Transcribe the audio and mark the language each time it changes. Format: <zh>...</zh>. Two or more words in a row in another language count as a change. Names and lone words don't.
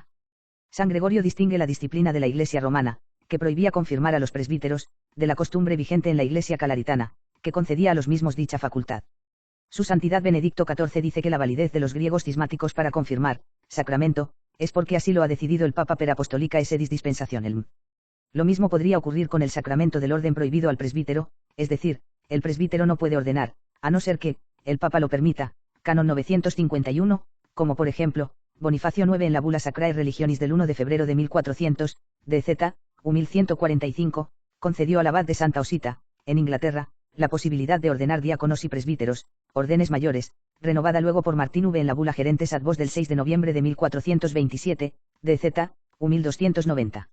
<es>San Gregorio distingue la disciplina de la Iglesia romana, que prohibía confirmar a los presbíteros, de la costumbre vigente en la Iglesia calaritana, que concedía a los mismos dicha facultad. Su Santidad Benedicto XIV dice que la validez de los griegos cismáticos para confirmar, sacramento, es porque así lo ha decidido el Papa</es> <la>per Apostolica sedis dispensationem.</la> <es>Lo mismo podría ocurrir con el sacramento del orden prohibido al presbítero, es decir, el presbítero no puede ordenar, a no ser que, el Papa lo permita, canon 951, como por ejemplo, Bonifacio IX en la Bula Sacrae Religionis del 1 de febrero de 1400, DZ, U 1145, concedió al abad de Santa Osita, en Inglaterra, la posibilidad de ordenar diáconos y presbíteros, órdenes mayores, renovada luego por Martín V en la Bula Gerentes ad Vos del 6 de noviembre de 1427, DZ, U 1290.</es>